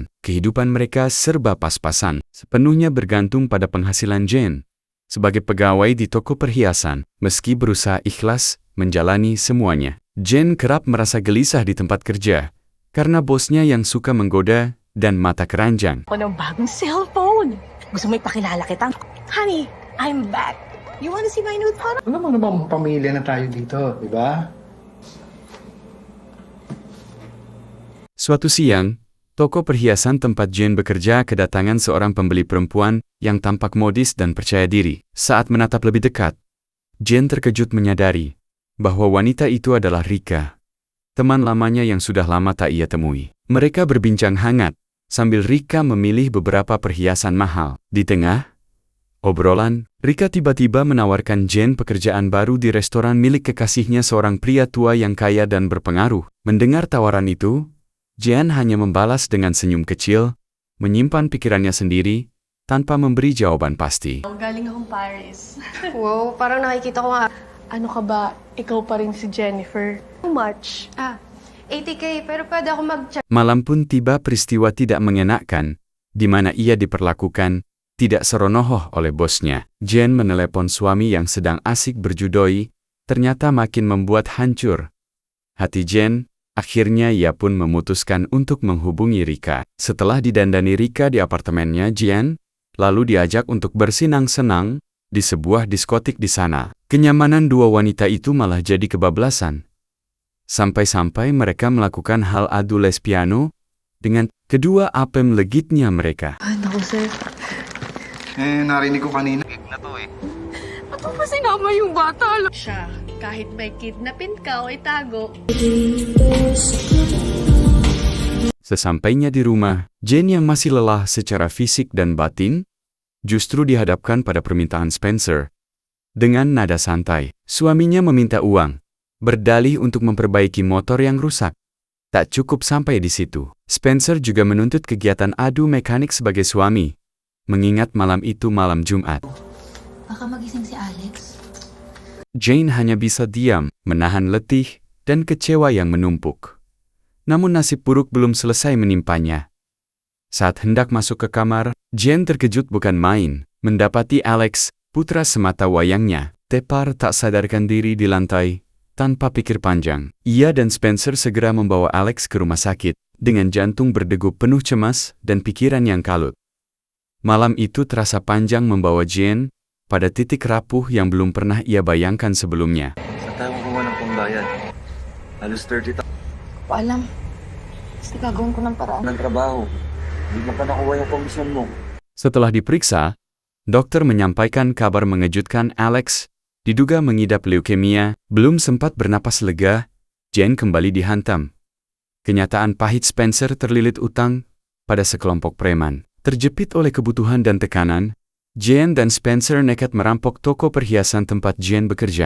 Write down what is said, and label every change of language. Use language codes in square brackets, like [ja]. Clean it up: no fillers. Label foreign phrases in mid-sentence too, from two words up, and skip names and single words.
[id] Kehidupan mereka serba pas-pasan, sepenuhnya bergantung pada penghasilan Jen sebagai pegawai di toko perhiasan. Meski berusaha ikhlas menjalani semuanya, Jen kerap merasa gelisah di tempat kerja, karena bosnya yang suka menggoda dan mata keranjang. [tl] Ako ng bagong cellphone. Gusto mo ipakilala kita? [en] Honey, I'm back. You wanna see my nude photo? [tl] Alam mo naman pamilya na tayo dito, di ba? [id] Suatu siang, toko perhiasan tempat Jen bekerja kedatangan seorang pembeli perempuan yang tampak modis dan percaya diri. Saat menatap lebih dekat, Jen terkejut menyadari bahwa wanita itu adalah Rika, teman lamanya yang sudah lama tak ia temui. Mereka berbincang hangat, sambil Rika memilih beberapa perhiasan mahal. Di tengah obrolan, Rika tiba-tiba menawarkan Jen pekerjaan baru di restoran milik kekasihnya, seorang pria tua yang kaya dan berpengaruh. Mendengar tawaran itu, Jen hanya membalas dengan senyum kecil, menyimpan pikirannya sendiri, tanpa memberi jawaban pasti. [tl] Galing akong Paris. Wow, parang nakikita ko nga. Ano ka ba? Ikaw pa rin si Jennifer. [en] How much? [tl] 80K, pero pwede ako mag-chat. [id] Malam pun tiba peristiwa tidak mengenakan, di mana ia diperlakukan tidak seronoh oleh bosnya. Jen menelepon suami yang sedang asik berjudoi, ternyata makin membuat hancur hati Jen. Akhirnya ia pun memutuskan untuk menghubungi Rika. Setelah didandani Rika di apartemennya Jen, lalu diajak untuk bersenang-senang di sebuah diskotik di sana. Kenyamanan dua wanita itu malah jadi kebablasan. Sampai-sampai mereka melakukan hal adu les piano dengan kedua apem legitnya mereka. [tl] Ay, naku, sir. Narinig ko kanina. Ba't mo pa sinama yung bata? Siya, kahit may kidnapin ka o itago. [id] Sesampainya di rumah, Jen yang masih lelah secara fisik dan batin, justru dihadapkan pada permintaan Spencer. Dengan nada santai, suaminya meminta uang, berdalih untuk memperbaiki motor yang rusak. Tak cukup sampai di situ, Spencer juga menuntut kegiatan adu mekanik sebagai suami, mengingat malam itu malam Jumat. [tl] Baka magising si Alex. [id] Jane hanya bisa diam, menahan letih dan kecewa yang menumpuk. Namun nasib buruk belum selesai menimpanya. Saat hendak masuk ke kamar, Jane terkejut bukan main, mendapati Alex, putra semata wayangnya, tepar tak sadarkan diri di lantai. Tanpa pikir panjang, ia dan Spencer segera membawa Alex ke rumah sakit, dengan jantung berdegup penuh cemas dan pikiran yang kalut. Malam itu terasa panjang membawa Jane pada titik rapuh yang belum pernah ia bayangkan sebelumnya. [tl] Saan tayo kukuha ng pambayad? Halos 30,000 Ko alam. Basta gagawin ko ng paraan. ng trabaho. Hindi mo pa nakuha yung komisyon mo. [id] Setelah diperiksa, dokter menyampaikan kabar mengejutkan. Alex diduga mengidap leukemia. Belum sempat bernapas lega, Jane kembali dihantam kenyataan pahit. Spencer terlilit utang pada sekelompok preman. Terjepit oleh kebutuhan dan tekanan, Jane dan Spencer nekat merampok toko perhiasan tempat Jane bekerja.